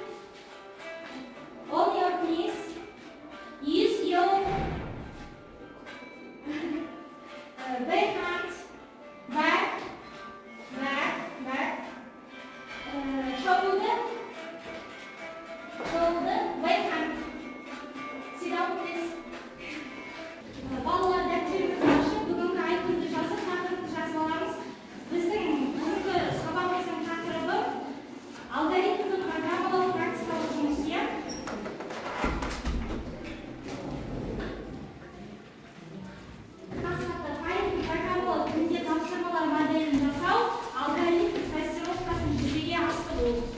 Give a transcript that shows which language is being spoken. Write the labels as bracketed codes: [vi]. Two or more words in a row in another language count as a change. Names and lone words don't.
[en] On your knees. Use your back hand. Back. Shoulder, back hand. Sit down, please. [kk] Балалар дәптеріңізді ашып, бүгінгі айтымды жазып, тақырыпты жазып аламыз. Біздің бүгінгі сабағымыздың тақырыбы алгоритмді программалау практикалық жұмыс. Мақсаты Python программалау тілінде тапсырмалар моделін жасау, алгоритм тестировкасын жүзеге асыру.